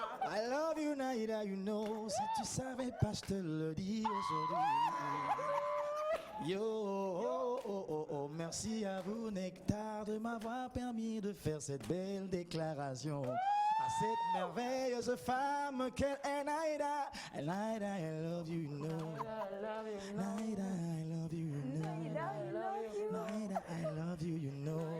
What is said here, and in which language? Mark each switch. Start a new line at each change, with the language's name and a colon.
English: I love you, Naïda, you know.
French: Si tu savais pas, je te le dis aujourd'hui. Yo, merci à vous, Nectar, de m'avoir permis de faire cette belle déclaration à cette merveilleuse femme qu'elle est Naïda.
English: Naïda, I love you, you know. Naïda, I love you, you know. Naïda, I love you, you know.